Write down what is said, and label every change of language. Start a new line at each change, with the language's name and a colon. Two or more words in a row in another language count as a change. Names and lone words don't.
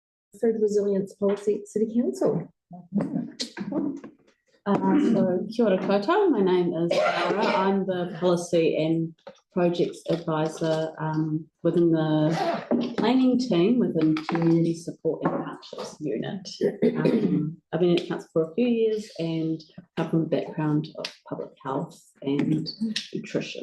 English: food resilience policy at City Council.
Māori: So kia ora koutou,
English: my name is Cara. I'm the policy and projects advisor within the planning team within community support and partnerships unit. I've been at council for a few years and come from a background of public health and nutrition.